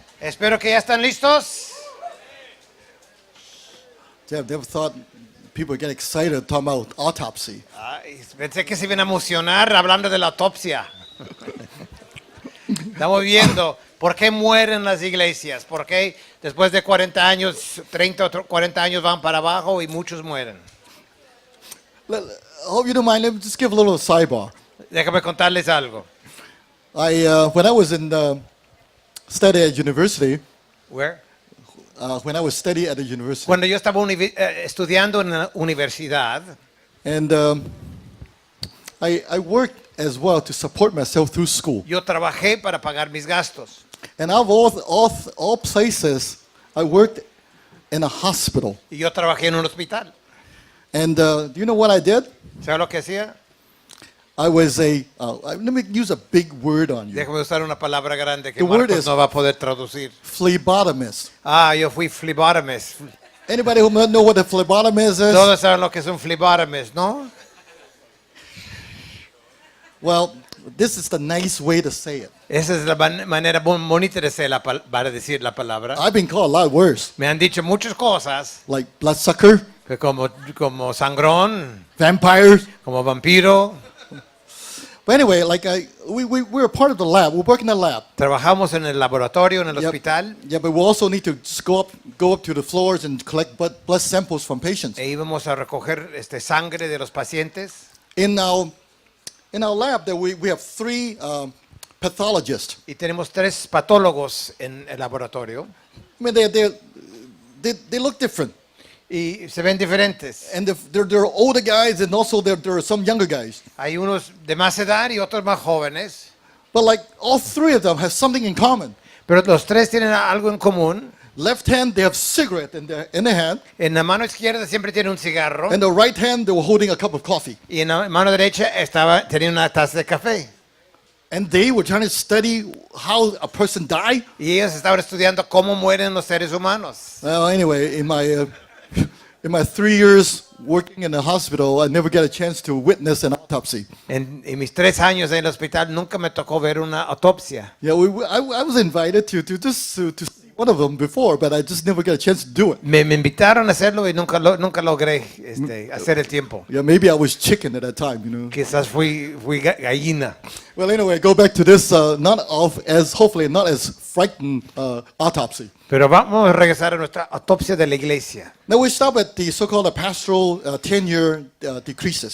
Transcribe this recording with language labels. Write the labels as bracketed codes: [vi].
[es] Espero que ya están listos. [en] I've never thought people get excited talking about autopsy. [es] Ay, pensé que se iban a emocionar hablando de la autopsia. Estamos viendo por qué mueren las iglesias, por qué después de 40 años, 30 o 40 años van para abajo y muchos mueren. [en] I hope you don't mind. Let me just give a little sidebar. [es] Déjame contarles algo. [en] When I was in study at university, Where? when I was studying at the university, [es] Cuando yo estaba estudiando en la universidad, [en] and I worked as well to support myself through school. [es] yo trabajé para pagar mis gastos. [en] And out of all places, I worked in a hospital. [es] Y yo trabajé en un hospital. [en] And do you know what I did? [es] ¿Sabes lo que hacía? [en] I was let me use a big word on you. [es] Déjame usar una palabra grande que [en] The word Marcos is- [es] no va a poder traducir. [en] Phlebotomist. [es] Yo fui phlebotomist. [en] Anybody who might know what a phlebotomist is? [es] Todos saben lo que es un phlebotomist, ¿no? [en] Well, this is the nice way to say it. [es] Esa es la manera muy bonita de para decir la palabra. [en] I've been called a lot worse, [es] Me han dicho muchas cosas, [en] like bloodsucker, [es] que como sangrón, [en] vampires. [es] como vampiro. [en] But anyway, we're part of the lab. We work in the lab. [es] Trabajamos en el laboratorio, en el [en] Yep. [es] hospital, [en] Yeah, but we also need to just go up to the floors and collect blood samples from patients. [es] e íbamos a recoger sangre de los pacientes. [en] In our lab, we have three pathologists. [es] Y tenemos 3 patólogos en el laboratorio, [en] I mean, they look different, [es] y se ven diferentes. [en] and they're older guys, and also there are some younger guys. [es] Hay unos de más edad y otros más jóvenes, [en] But like all three of them have something in common. [es] pero los 3 tienen algo en común. [en] Left hand, they have cigarette in their hand, [es] En la mano izquierda siempre tiene un cigarro, [en] and the right hand, they were holding a cup of coffee. [es] y en la mano derecha tenía una taza de café. [en] And they were trying to study how a person died. [es] Y ellos estaban estudiando cómo mueren los seres humanos. [en] Well, anyway, in my 3 years working in the hospital, I never got a chance to witness an autopsy. [es] En mis 3 años en el hospital nunca me tocó ver una autopsia. [en] Yeah, I was invited to see one of them before, but I just never got a chance to do it. [es] Me invitaron a hacerlo y nunca logré hacer el tiempo. [en] Yeah, maybe I was chicken at that time, you know. [es] Quizás fui gallina. [en] Well, anyway, go back to this hopefully not as frightened autopsy. [es] Pero vamos a regresar a nuestra autopsia de la iglesia. [en] Now we stop at the so-called pastoral tenure decreases.